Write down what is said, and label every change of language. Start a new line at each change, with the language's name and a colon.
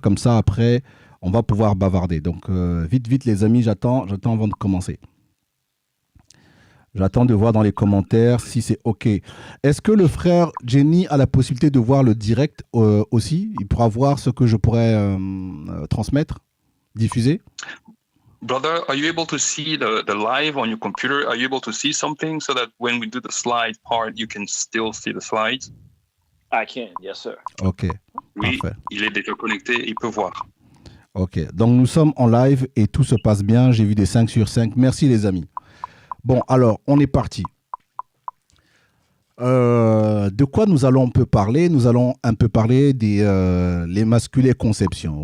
French: Comme ça, après, on va pouvoir bavarder. Donc, vite, les amis, j'attends avant de commencer. J'attends de voir dans les commentaires si c'est OK. Est-ce que le frère Genie a la possibilité de voir le direct aussi? Il pourra voir ce que je pourrais transmettre, diffuser?
English: Brother, are you able to see the live on your computer? Are you able to see something so that when we do the slide part, you can still see the slides? I can, yes sir. OK,
French: oui, parfait. Il est déjà connecté, il peut voir. OK, donc nous sommes en live et tout se passe bien. J'ai vu des 5 sur 5. Merci les amis. Bon, alors, on est parti. De quoi nous allons un peu parler? Nous allons un peu parler des l'Emasculee conception.